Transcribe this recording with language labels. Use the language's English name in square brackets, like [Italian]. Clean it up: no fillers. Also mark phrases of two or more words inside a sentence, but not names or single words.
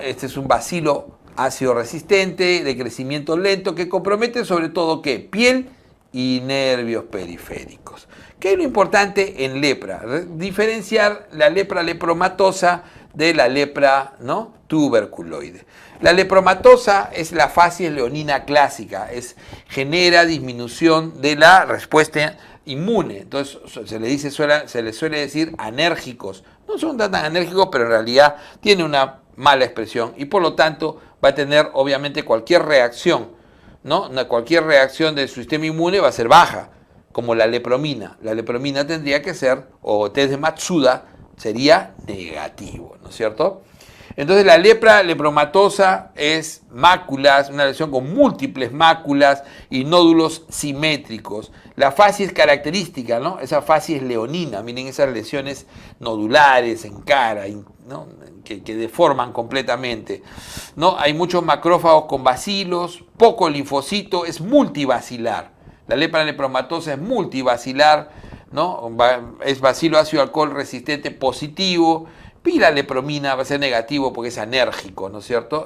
[Spanish] Este es un bacilo ácido resistente, de crecimiento lento, que compromete sobre todo piel y nervios periféricos. ¿Qué es lo importante en lepra? Diferenciar la lepra lepromatosa de la lepra, ¿no?, tuberculoide. La lepromatosa es la facies leonina clásica, genera disminución de la respuesta inmune. Entonces se le suele decir anérgicos. No son tan anérgicos, pero en realidad tiene una mala expresión, y por lo tanto va a tener obviamente cualquier reacción, ¿no? Cualquier reacción del sistema inmune va a ser baja, como la lepromina. La lepromina tendría que ser, o test de Matsuda sería negativo, ¿no es cierto? Entonces la lepra lepromatosa es máculas, una lesión con múltiples máculas y nódulos simétricos. La facies característica, ¿no? Esa facies leonina, miren esas lesiones nodulares en cara, ¿no? que deforman completamente, ¿no? Hay muchos macrófagos con bacilos, poco linfocito, es multibacilar. La lepra lepromatosa es multibacilar, ¿no? Es bacilo ácido alcohol resistente positivo, y la lepromina va a ser negativo porque es anérgico, ¿no es cierto?